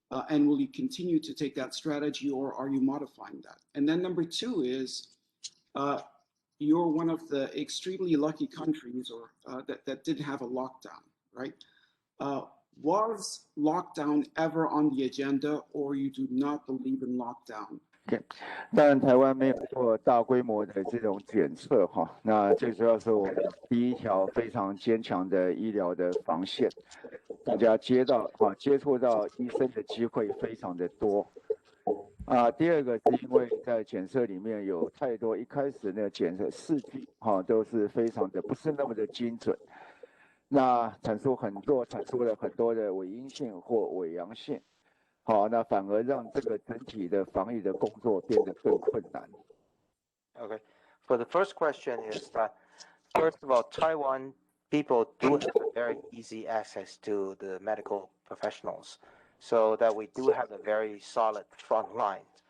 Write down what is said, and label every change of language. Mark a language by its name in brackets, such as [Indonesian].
[English] And will you continue to take that strategy, or are you modifying that? And then number two is, you're one of the extremely lucky countries that didn't have a lockdown, right? Was lockdown ever on the agenda, or you do not believe in lockdown? [Chinese] OK， 当然台湾没有做大规模的这种检测哈，那最主要是我们第一条非常坚强的医疗的防线，大家接触到医生的机会非常的多。第二个是因为在检测里面有太多，一开始那个检测试剂都是非常的不是那么的精准，那产出了很多的伪阴性或伪阳性，那反而让这个整体的防疫的工作变得更困难。 [English] Okay, for the first question is that, first of all, Taiwan people do have very easy access to the medical professionals, so that we do have a very solid front line.